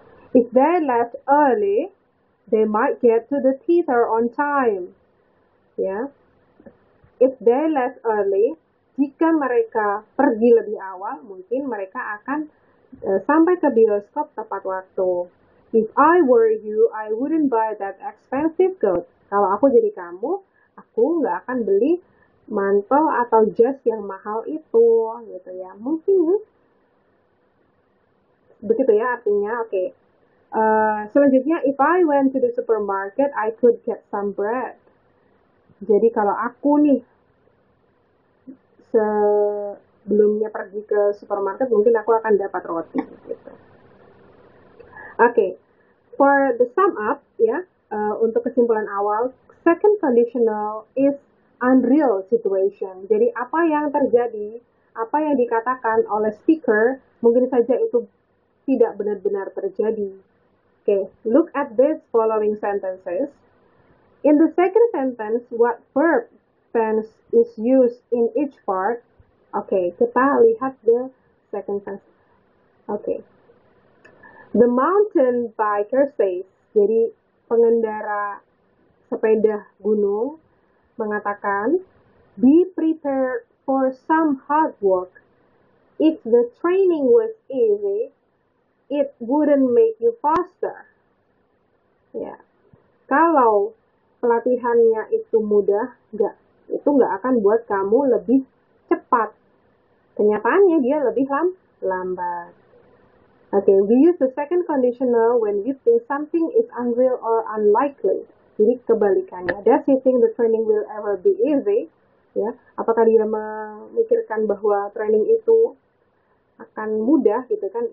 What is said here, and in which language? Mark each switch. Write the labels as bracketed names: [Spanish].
[English] If they left early, they might get to the theater on time. [Indonesian] Ya. [English] If they left early, [Indonesian] jika mereka pergi lebih awal, mungkin mereka akan sampai ke bioskop tepat waktu. [English] If I were you, I wouldn't buy that expensive coat. [Indonesian] Kalau aku jadi kamu, aku nggak akan beli mantel atau jas yang mahal itu, gitu ya. Mungkin begitu ya artinya. Oke. [English] Selanjutnya, if I went to the supermarket, I could get some bread. [Indonesian] Jadi kalau aku nih sebelumnya pergi ke supermarket, mungkin aku akan dapat roti, gitu. [English] Okay, for the sum up, ya, [Indonesian] untuk kesimpulan awal, [English] second conditional is unreal situation. [Indonesian] Jadi apa yang terjadi, apa yang dikatakan oleh speaker, mungkin saja itu tidak benar-benar terjadi. [English] Okay, look at these following sentences. In the second sentence, what verb tense is used in each part? Okay, [Indonesian] kita lihat [English] the second sentence. Okay. The mountain biker says, [Indonesian] jadi pengendara sepeda gunung mengatakan, [English] be prepared for some hard work. If the training was easy, it wouldn't make you faster. [Indonesian] Ya, kalau pelatihannya itu mudah, itu nggak akan buat kamu lebih cepat. Kenyataannya dia lebih lambat. [English] Okay, we use the second conditional when you think something is unreal or unlikely. [Indonesian] Jadi kebalikannya. [English] Does he think the training will ever be easy? [Indonesian] Ya, apakah dia memikirkan bahwa training itu akan mudah gitu kan?